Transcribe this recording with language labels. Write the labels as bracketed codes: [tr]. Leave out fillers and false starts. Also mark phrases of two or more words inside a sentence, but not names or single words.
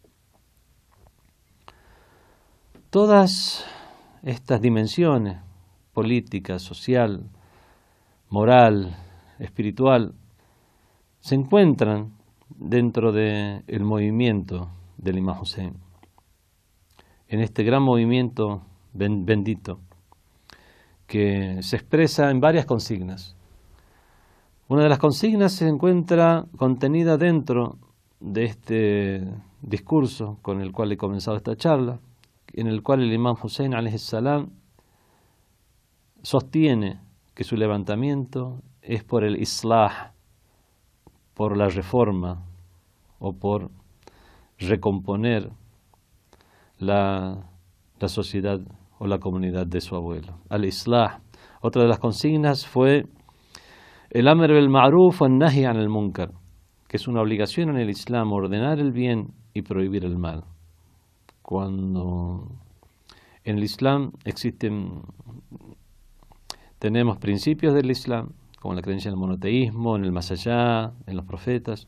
[es] Todas estas dimensiones, política, social, moral, espiritual, se encuentran dentro del movimiento del imam Hussein, en este gran movimiento bendito que se expresa en varias consignas. Una de las consignas se encuentra contenida dentro de este discurso con el cual he comenzado esta charla, en el cual el imam Hussein [ar] عليه السلام [es] sostiene que su levantamiento es por el islah, por la reforma o por recomponer la sociedad o la comunidad de su abuelo. Al-Islah. Otra de las consignas fue el [ar] أمر بالمعروف ونهي عن المنكر, [es] que es una obligación en el Islam ordenar el bien y prohibir el mal. Cuando en el Islam tenemos principios del Islam, como la creencia en el monoteísmo, en el más allá, en los profetas.